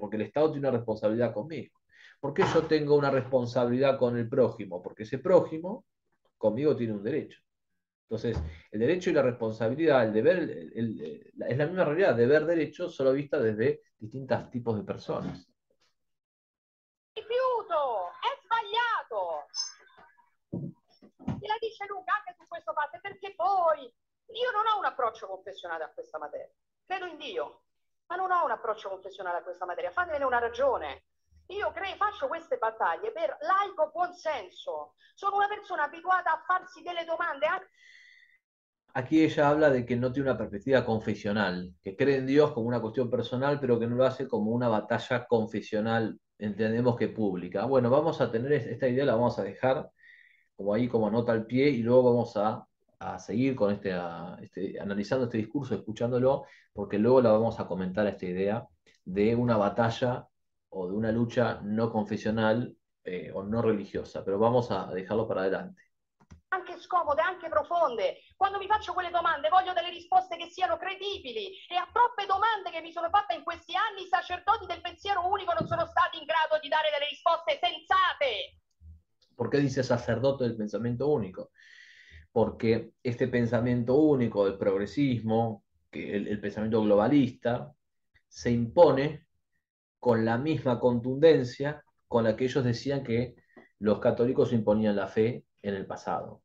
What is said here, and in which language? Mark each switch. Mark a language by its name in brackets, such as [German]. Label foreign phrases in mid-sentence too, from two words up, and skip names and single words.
[Spanish] Porque el Estado tiene una responsabilidad conmigo. ¿Por qué yo tengo una responsabilidad con el prójimo? Porque ese prójimo conmigo tiene un derecho. Entonces, el derecho y la responsabilidad, el deber, es la misma realidad, deber derecho, solo vista desde distintos tipos de personas. [Italian] Rifiuto, è sbagliato. E la dice lunga anche su questo fatto, perché poi io non ho un approccio confessionale a questa materia. Credo in Dio, ma non ho un approccio confessionale a questa materia. Fatevene una ragione. Io faccio queste battaglie per laico buonsenso. Sono una persona abituata a farsi delle domande anche. [Spanish] Aquí ella habla de que no tiene una perspectiva confesional, que cree en Dios como una cuestión personal, pero que no lo hace como una batalla confesional, entendemos que pública. Bueno, vamos a tener esta idea, la vamos a dejar como ahí, como nota al pie, y luego vamos a seguir con analizando este discurso, escuchándolo, porque luego la vamos a comentar esta idea de una batalla o de una lucha no confesional o no religiosa, pero vamos a dejarlo para adelante. [Italian] Anche scomode, anche profonde. Quando mi faccio quelle domande voglio delle risposte che siano credibili e a troppe domande che mi sono fatte in questi anni i sacerdoti del pensiero unico non sono stati in grado di dare delle risposte sensate. [Spanish] ¿Por qué dice sacerdote del pensamiento único? Porque este pensamiento único del progresismo, que el pensamiento globalista, se impone con la misma contundencia con la que ellos decían que los católicos imponían la fe en el pasado.